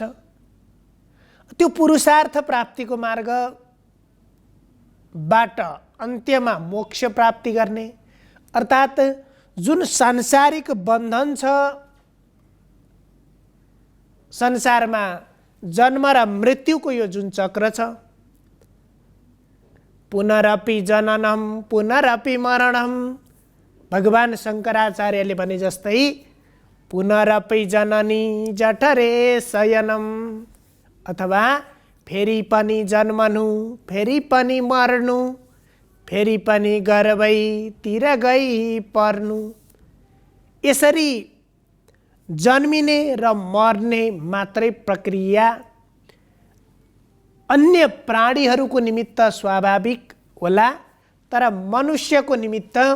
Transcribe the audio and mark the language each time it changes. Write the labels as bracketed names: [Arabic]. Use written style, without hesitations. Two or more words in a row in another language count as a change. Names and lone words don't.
[Nepali] त्यो पुरुषार्थ प्राप्तिको मार्गबाट अन्त्यमा मोक्ष प्राप्ति गर्ने अर्थात जुन सांसारिक बन्धन छ, संसारमा जन्म र मृत्युको यो जुन चक्र छ, [Sanskrit] पुनरपि जननम पुनरपि मरणम, [Nepali] भगवान शङ्कराचार्यले भने जस्तै [Sanskrit] पुनरपि जननी जठरे शयनम, [Nepali] अथवा फेरि पनि जन्मनु फेरि पनि मर्नु फेरि पनि गर्भैतिर गई पर्नु। यसरी जन्मिने र मर्ने मात्रै प्रक्रिया अन्य प्राणीहरूको निमित्त स्वाभाविक होला, तर मनुष्यको निमित्त